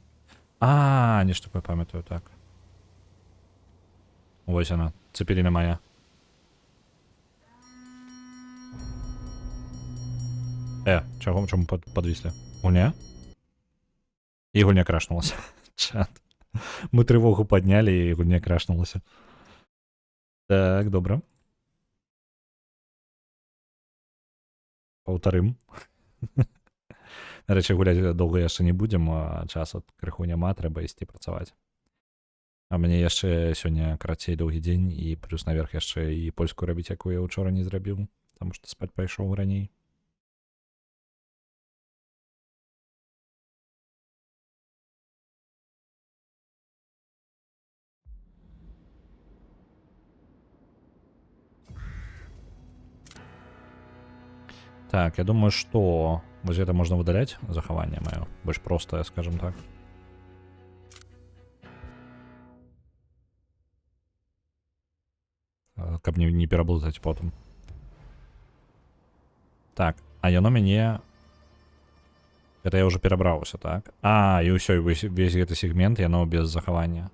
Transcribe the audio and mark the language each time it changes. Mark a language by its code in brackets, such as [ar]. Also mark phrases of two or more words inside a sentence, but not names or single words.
[be] А, нешта такое памятаю, так. Вось яна, цепеліна моя. [uk] Чому подвісли? Гульня? І гульня крашнулася. Чат. Ми тривогу підняли, і гульня крашнулася. Так, добре. [be] Паўтарым. Нарэчы, гуляць доўга яшчэ не будзем, а часу крыху няма, трэба ісці працаваць. А мне яшчэ сёння карацей доўгі дзень, і плюс наверх яшчэ і польскую рабіць, якую я ўчора не зрабіў, таму што спаць пайшоў раней. [ru] Так, я думаю, что вот это можно выдалять, [be] захаванне маё. Больш простое, скажем так. Каб не пераблытаць потым. Так, а яно мяне... [ru] Это я уже [be] перабраўся, так? А, і ўсё, весь гэты сегмент, яно без захавання.